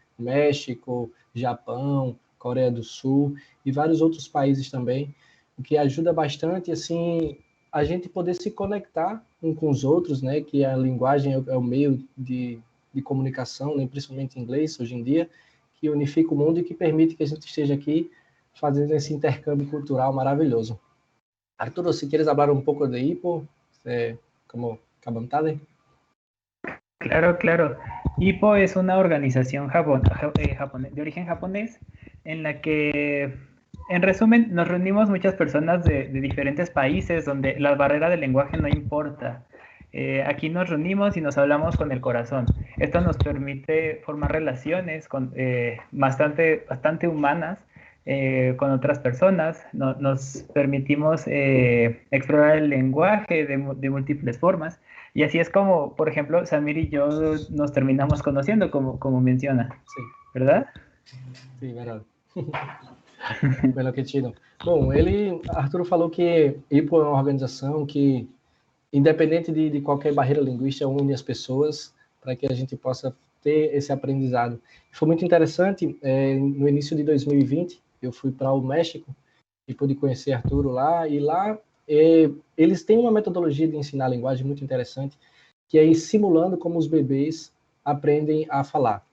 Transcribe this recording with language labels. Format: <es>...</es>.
<pt>México, Japão, Coreia do Sul e vários outros países também, o que ajuda bastante, assim, a gente poder se conectar um com os outros, né, que a linguagem é o meio de comunicação, né, principalmente em inglês, hoje em dia, que unifica o mundo e que permite que a gente esteja aqui fazendo esse intercâmbio cultural maravilhoso.</pt> <es>Arturo, si quieres hablar un poco de IPO, como Kabantade. Claro, claro. IPO es una organización de origen japonés en la que, en resumen, nos reunimos muchas personas de diferentes países donde la barrera del lenguaje no importa. Aquí nos reunimos y nos hablamos con el corazón. Esto nos permite formar relaciones bastante humanas con otras personas. Nos permitimos explorar el lenguaje de múltiples formas. Y así es como, por ejemplo, Samir y yo nos terminamos conociendo, como menciona. Sí. ¿Verdad? Sí, verdade. Bueno, que chido.</es> <pt>Bom, Arturo falou que IPO é uma organização que, independente de qualquer barreira linguística, une as pessoas para que a gente possa ter esse aprendizado. Foi muito interessante, no início de 2020, eu fui para o México e pude conhecer Arturo lá, e lá eles têm uma metodologia de ensinar a linguagem muito interessante, que é ir simulando como os bebês aprendem a falar.</pt>